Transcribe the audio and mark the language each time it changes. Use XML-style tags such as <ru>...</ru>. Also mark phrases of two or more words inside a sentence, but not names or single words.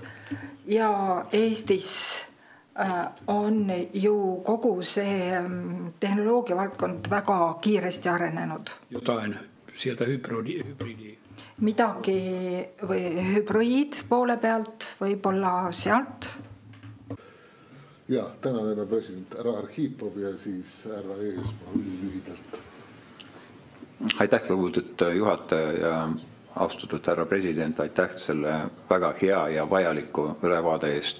<et>Ja Eestis on ju kogu see tehnoloogia valdkond väga kiiresti arenenud.</et> <fi>Jotain sieltä hybridi.</fi> <et>Midagi või hübriid poole pealt, võib-olla sealt. Ja, tänan härra president, härra Arhipov ja siis härra Eesmaa lühidalt. Aitäh, lugupeetud juhataja ja austatud härra president, aitäh selle väga hea ja vajaliku ülevaade eest.</et>